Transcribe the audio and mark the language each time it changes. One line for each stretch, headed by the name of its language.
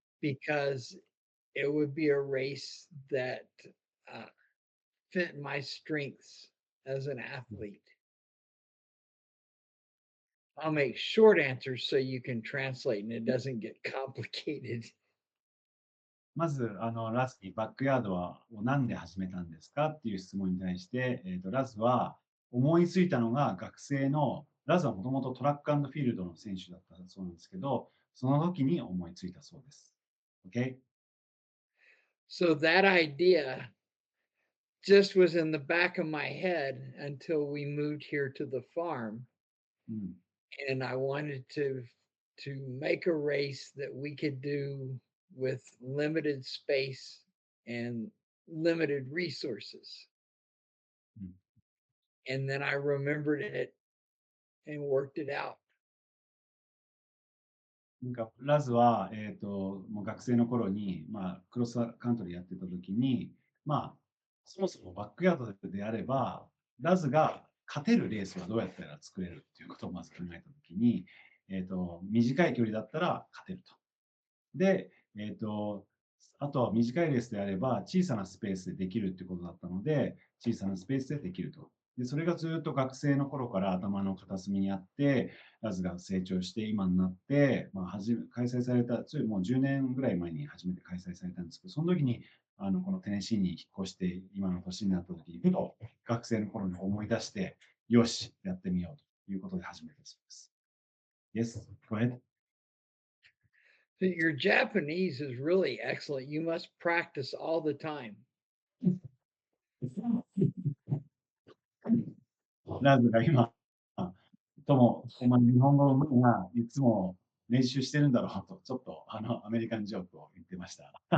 English: because it would be a race that uh, fit my strengths as an mm. athlete. I'll make short answers so you can translate and it doesn't get complicated.
Japanese: まず、ラズにバックヤードを何で始めたんですかっていう質問に対して、ラズは思いついたのが学生の、ラズはもともとトラックフィールドの選手だったそうなんですけど、その時に思いついたそうです。
English: OK? So that idea just was in the back of my head until we moved here to the farm, うん。 and I wanted to make a race that we could do with limited space and limited resources. うん。 And then I remembered it and worked it out.
Japanese: なんか、ラズは、もう学生の頃に、クロスカントリーやってた時に、そもそもバックヤードであれば、ラズが勝てるレースはどうやったら作れるっていうことをまず考えたときに、短い距離だったら勝てると。で、あとは短いレースであれば、小さなスペースでできるってことだったので、小さなスペースでできると。で、それがずっと学生の頃から頭の片隅にあって、ラズが成長して今になって、まあ、開催された、もう10年ぐらい前に初めて開催されたんですけど、その時に、このテネシーに引っ越して今の年になった時に、ふと学生の頃に思い出して、よし、やってみようということで始めたそうです。
English: Yes, go ahead. So your Japanese is really excellent. You must practice all the time.
Japanese: ラズが今、お前日本語うまいな、いつも練習してるんだろうと、ちょっとアメリカンジョークを言ってました。